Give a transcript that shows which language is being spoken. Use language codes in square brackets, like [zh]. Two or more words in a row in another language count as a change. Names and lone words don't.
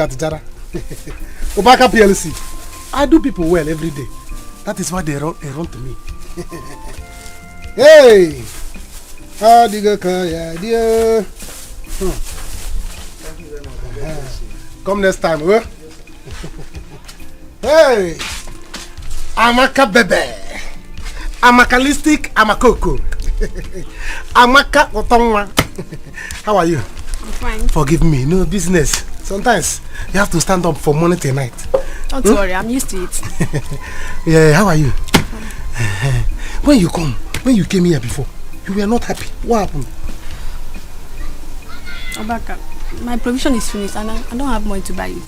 [en] at Jara. Obaka PLC. I do people well every day. That is why they run to me. Hey! How do you go? Yeah. Come next time, huh? Hey! Amaka bebe. Amakalistic Amakoko. Amaka Otongwa. How are you? I'm fine. Forgive me, no business. Sometimes you have to stand up from morning till night. Don't worry, I'm used to it. Yeah, how are you? When you came here before, you were not happy. What happened? Obaka, my provision is finished and I don't have money to buy it.